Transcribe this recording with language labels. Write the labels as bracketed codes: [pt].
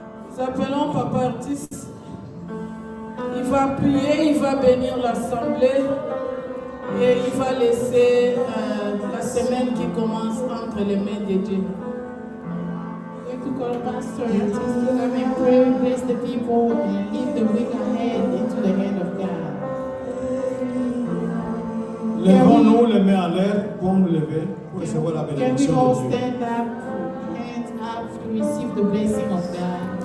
[fr] Nous appelons Papa Artiste. Il va prier, il va bénir l'assemblée et il va laisser la semaine qui commence entre les mains de Dieu. [en] We could call Pastor Artist to come and pray, bless the people, and leave the week ahead into the hand of God. [fr] Levons-nous les mains en l'air pour nous lever, pour recevoir la [en] Can we [fr] bénédiction [en] all [fr] de Dieu. [en] stand up, hands up to receive the blessing of God?